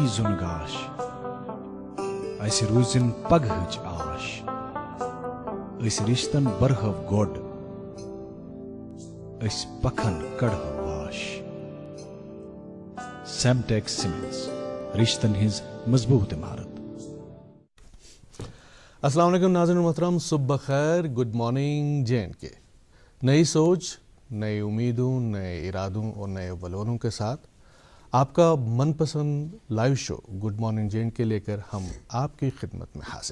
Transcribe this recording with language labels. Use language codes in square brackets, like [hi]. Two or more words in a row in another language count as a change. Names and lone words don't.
[ks] زن گاش اس روزن پگہچ آش اس رشتن برہو گوڈ اس پکھن کڑہو واش۔ [en] semantic cements [ks] رشتن ہز مضبوط عمارت۔ [ar] السلام علیکم [ur] ناظرین محترم، صبح بخیر، گڈ مارننگ J&K۔ نئی سوچ، نئی امیدوں، نئے ارادوں اور نئے ولوروں کے ساتھ آپ کا من پسند لائیو شو گڈ مارننگ J&K لے کر ہم آپ کی خدمت میں حاضر۔